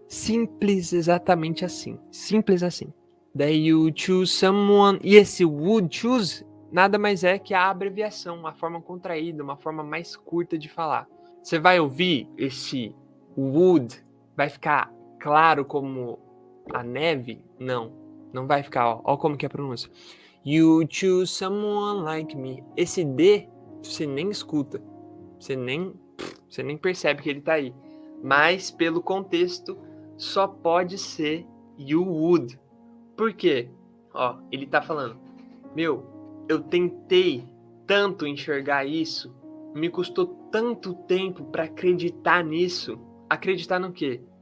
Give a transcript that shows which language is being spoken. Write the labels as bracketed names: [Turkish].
[Portuguese] Simples, exatamente assim. Simples assim. Daí [English] you choose someone. [Portuguese] E esse would choose nada mais é que a abreviação, uma forma contraída, uma forma mais curta de falar. Você vai ouvir esse would, vai ficar claro como a neve? Não, não vai ficar. Ó como que é a pronúncia. [English] You choose someone like me. [Portuguese] Esse D, você nem escuta. Você nem percebe que ele tá aí. Mas, pelo contexto, só pode ser [English] you would. [Portuguese] Por quê? Ó, ele tá falando, meu, eu tentei tanto enxergar isso, me custou tanto tempo para acreditar nisso. Acreditar no quê?